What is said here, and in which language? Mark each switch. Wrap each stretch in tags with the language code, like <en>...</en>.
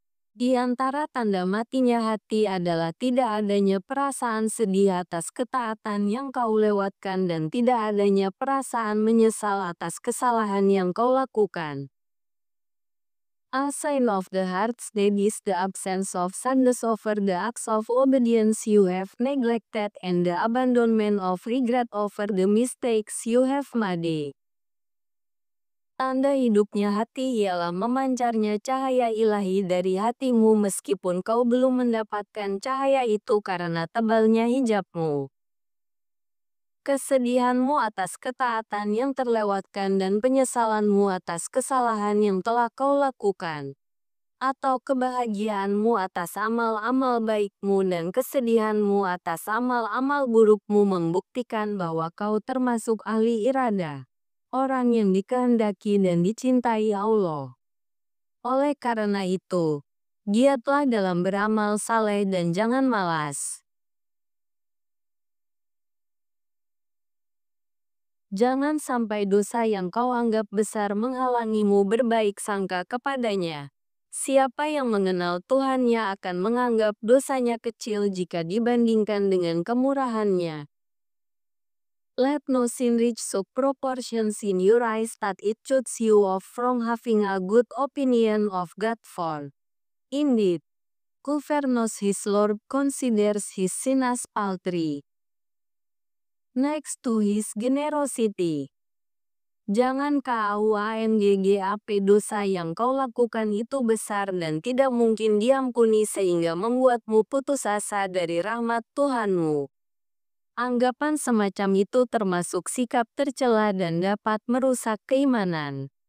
<id>Di antara tanda matinya hati adalah tidak adanya perasaan sedih atas ketaatan yang kau lewatkan dan tidak adanya perasaan menyesal atas kesalahan yang kau lakukan.</id> <en>A sign of the heart's dead is the absence of sadness over the acts of obedience you have neglected and the abandonment of regret over the mistakes you have made.</en> <id>Tanda hidupnya hati ialah memancarnya cahaya ilahi dari hatimu meskipun kau belum mendapatkan cahaya itu karena tebalnya hijabmu. Kesedihanmu atas ketaatan yang terlewatkan dan penyesalanmu atas kesalahan yang telah kau lakukan. Atau kebahagiaanmu atas amal-amal baikmu dan kesedihanmu atas amal-amal burukmu membuktikan bahwa kau termasuk ahli irada. Orang yang dikehendaki dan dicintai Allah. Oleh karena itu, giatlah dalam beramal saleh dan jangan malas. Jangan sampai dosa yang kau anggap besar menghalangimu berbaik sangka kepadanya. Siapa yang mengenal Tuhannya akan menganggap dosanya kecil jika dibandingkan dengan kemurahannya.</id> <en>Let no sin reach so proportions in your eyes that it shuts you off from having a good opinion of God for. Indeed, whoever knows his Lord considers his sin as paltry. Next to his generosity.</en> <id>Jangan KAUANGGAP dosa yang kau lakukan itu besar dan tidak mungkin diampuni sehingga membuatmu putus asa dari rahmat Tuhanmu. Anggapan semacam itu termasuk sikap tercela dan dapat merusak keimanan.</id>